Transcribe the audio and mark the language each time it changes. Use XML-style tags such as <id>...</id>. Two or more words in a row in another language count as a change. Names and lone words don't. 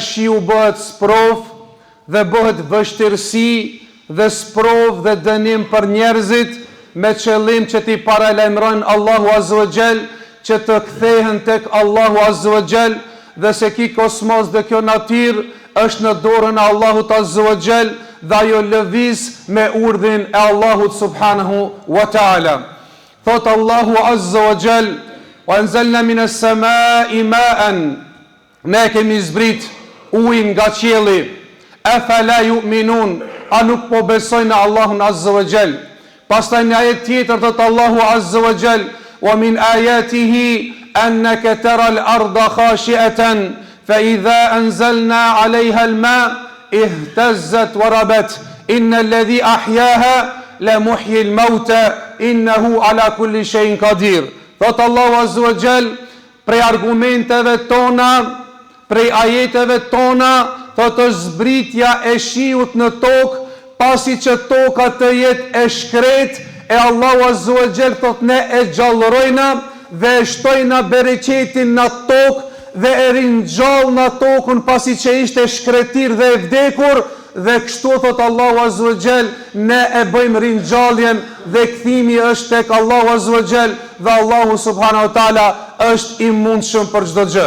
<sq>shiu bëhet sprov dhe bëhet vështirësi dhe sprov dhe dënim për njerëzit me qëllim që t'i paralajmërojnë Allahu</sq> <ar>عز وجل</ar> <sq>që të kthehen tek Allahu</sq> <ar>عز وجل,</ar> <sq>dhe se ki kosmos dhe kjo natyrë është në dorën e Allahut</sq> <ar>عز وجل</ar> <sq>dhe ajo lëviz me urdhin e Allahut</sq> <ar>سبحانه وتعالى.</ar> <sq>Thot Allahu</sq> <ar>عز وجل: "وأنزلنا من السماء ماء",</ar> <sq>ne kemi zbrit ujë nga qielli.</sq> <ar>أفلا يؤمنون,</ar> <sq>a nuk po besojnë në Allahun</sq> <ar>عز وجل.</ar> <sq>Pastaj në ajet tjetër thot Allahu</sq> <ar>عز وجل: "ومن آياته أنك ترى الأرض خاشعة فإذا أنزلنا عليها الماء اهتزت وربت إن الذي أحياها لمحيي الموتى إنه على كل شيء قدير."</ar> <sq>Thot Allahu</sq> <ar>عز وجل,</ar> <sq>prej argumenteve tona, prej ajeteve tona, thot është zbritja e shiut në tokë, pasi që toka të jetë e shkret, e Allahu</sq> <ar>عز وجل</ar> <sq>thot ne e gjallërojna dhe e shtojna bereqetin në tokë dhe e ringjall në tokën pasi që ishte shkretir dhe e vdekur, dhe kështu thot Allahu</sq> <ar>عز وجل</ar> <sq>ne e bëjmë ringjalljen dhe kthimi është tek Allahu</sq> <ar>عز وجل</ar> <sq>dhe Allahu</sq> <ar>سبحانه وتعالى</ar> <sq>është i mundshëm për çdo gjë.</sq>